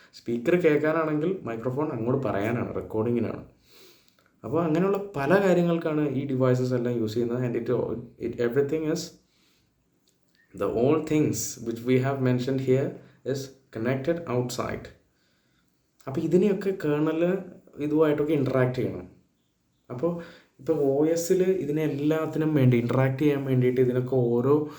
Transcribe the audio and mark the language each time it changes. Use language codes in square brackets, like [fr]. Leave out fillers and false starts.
[ml] Speaker കേൾക്കാനാണെങ്കിൽ microphone അങ്ങോട്ട് പറയാനാണ്, റെക്കോർഡിങ്ങിനാണ്. അപ്പോൾ അങ്ങനെയുള്ള പല കാര്യങ്ങൾക്കാണ് ഈ ഡിവൈസസ് എല്ലാം യൂസ് ചെയ്യുന്നത്. [en] And it everything is the all things which we have mentioned here is connected outside. [ml] അപ്പോൾ ഇതിനെയൊക്കെ കേർണൽ ഇതുമായിട്ടൊക്കെ ഇൻറ്ററാക്ട് ചെയ്യണം. അപ്പോൾ ഇപ്പോൾ OSൽ ഇതിനെല്ലാത്തിനും വേണ്ടി ഇൻറ്ററാക്ട് ചെയ്യാൻ വേണ്ടിയിട്ട് ഇതിനൊക്കെ ഓരോ